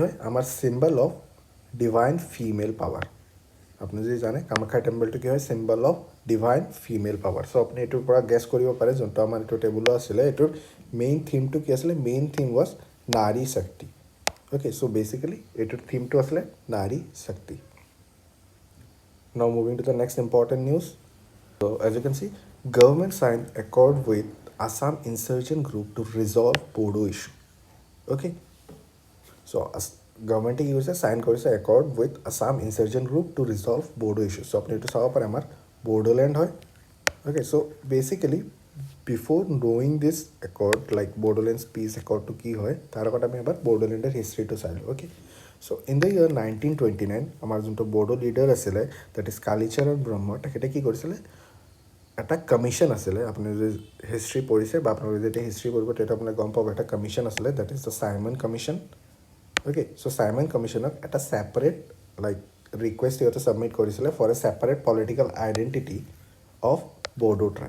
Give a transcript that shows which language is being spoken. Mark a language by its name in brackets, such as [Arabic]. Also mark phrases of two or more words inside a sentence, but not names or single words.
[Assamese] হয় আমাৰ [English] symbol of divine female power [Assamese] আপুনি যদি জানে কামাখ্যা টেম্পলটো কি হয় [English] symbol of divine female power [Assamese] চ' আপুনি এইটোৰ পৰা গেছ কৰিব পাৰে যোনটো আমাৰ এইটো টেবুলো আছিলে এইটোৰ মেইন থিমটো কি আছিলে [English] main theme was [Assamese] নাৰী শক্তি [English] okay so basically [Assamese] এইটোৰ থিমটো আছিলে নাৰী শক্তি [English] now moving to the next important news so as you can see government signed accord with Assam insurgent group to resolve Bodo issue. Okay. So, government [Assamese] কি কৰিছে চাইন কৰিছে [English] accord with Assam insurgent group to resolve Bodo issue. So, [Assamese] আপুনি এইটো চাব পাৰে আমাৰ বড়োলেণ্ড হয় [English] okay so basically before knowing this accord like Bodoland's peace accord to [Assamese] কি হয় তাৰ আগত আমি এবাৰ বড়োলেণ্ডৰ হিষ্ট্ৰীটো চাই লওঁ [English] okay so in the year 1929 [Assamese] আমাৰ যোনটো বড়ো লিডাৰ আছিলে [English] that is [Assamese] কালিচৰণ ব্ৰহ্ম তেখেতে কি কৰিছিলে এটা কমিশ্যন আছিলে, আপুনি যদি হিষ্ট্ৰী পঢ়িছে বা আপোনালোকে যেতিয়া হিষ্ট্ৰী পঢ়িব তেতিয়া আপোনালোকে গম পাব এটা কমিশ্যন আছিলে, [English] that is the Simon Commission. okay, so' [Assamese] চাইমন কমিশ্যনক এটা [English] separate like request [Assamese] সিহঁতে ছাবমিট কৰিছিলে [English] for a separate political identity of Bodo tribe.